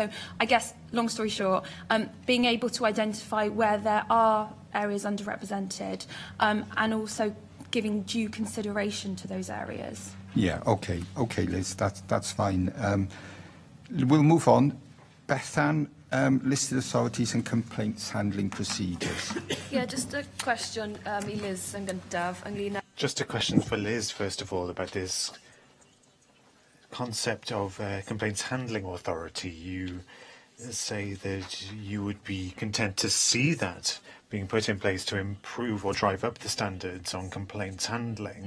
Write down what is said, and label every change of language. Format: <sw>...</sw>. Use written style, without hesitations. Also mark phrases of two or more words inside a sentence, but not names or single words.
<en>So I guess, long story short, being able to identify where there are areas underrepresented and also giving due consideration to those areas. Yeah, okay, Liz, that's fine. We'll move on. Bethan, listed authorities and complaints handling procedures. Yeah, just a question I Liz</en> <cy>yn gyntaf ynglyn â...</cy> <en>Just a question for Liz, first of all, about this concept of complaints handling authority. You say that you would be content to see that being put in place to improve or drive up the standards on complaints handling.</en>